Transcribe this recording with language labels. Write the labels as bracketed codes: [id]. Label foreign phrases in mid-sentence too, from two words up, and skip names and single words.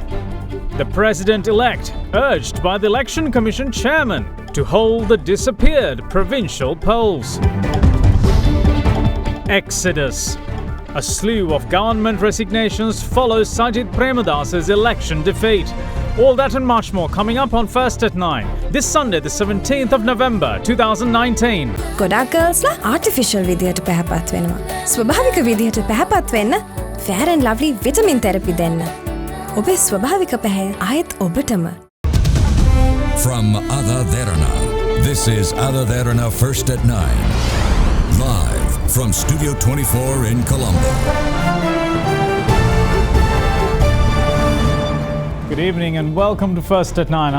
[en] The President-elect urged by the Election Commission Chairman to hold the disappeared provincial polls. Exodus. A slew of government resignations follows Sajid Premadasa's election defeat. All that and much more coming up on First at 9, this Sunday the 17th of November 2019. [si] ගොඩක් ගර්ල්ස්ලා ආටිෆිෂල් විදියට පැහැපත් වෙනවා. ස්වභාවික විදියට පැහැපත් වෙන්න Fair and Lovely [en] vitamin therapy [si] දෙන්න. ඔබේ ස්වභාවික පැහැය ආයෙත් ඔබටම. [en] From AdaDerana, this is AdaDerana First at 9. Live from Studio 24 in Colombo. Good evening and welcome to First at 9.